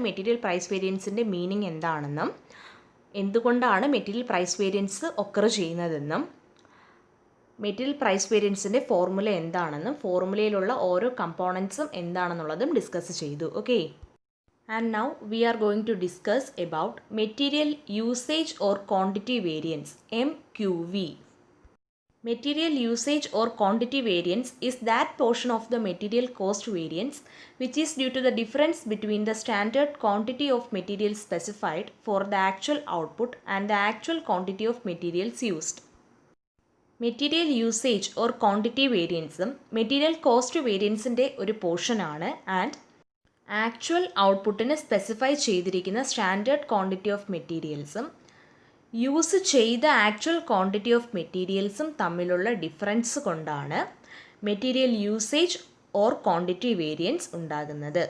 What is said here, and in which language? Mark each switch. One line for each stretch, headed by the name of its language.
Malayalam: Material price വേരിയൻസിൻ്റെ meaning എന്താണെന്നും എന്തുകൊണ്ടാണ് material price variance occur ചെയ്യുന്നതെന്നും മെറ്റീരിയൽ പ്രൈസ് വേരിയൻസിൻ്റെ ഫോർമുല എന്താണെന്നും ഫോർമുലയിലുള്ള ഓരോ കമ്പോണൻസും എന്താണെന്നുള്ളതും ഡിസ്കസ് ചെയ്തു.
English: Okay, and now we are going to discuss about material usage or quantity variance MQV. Material usage or quantity variance is that portion of the material cost variance which is due to the difference between the standard quantity of materials specified for the actual output and the actual quantity of materials used. Material usage or quantity variance material cost varianceൻ്റെ
Malayalam: ഒരു പോർഷനാണ്. And actual ഔട്ട്പുട്ടിന് specify ചെയ്തിരിക്കുന്ന standard quantity of മെറ്റീരിയൽസും use ചെയ്ത actual quantity of മെറ്റീരിയൽസും തമ്മിലുള്ള difference കൊണ്ടാണ് material usage or quantity variance ഉണ്ടാകുന്നത്.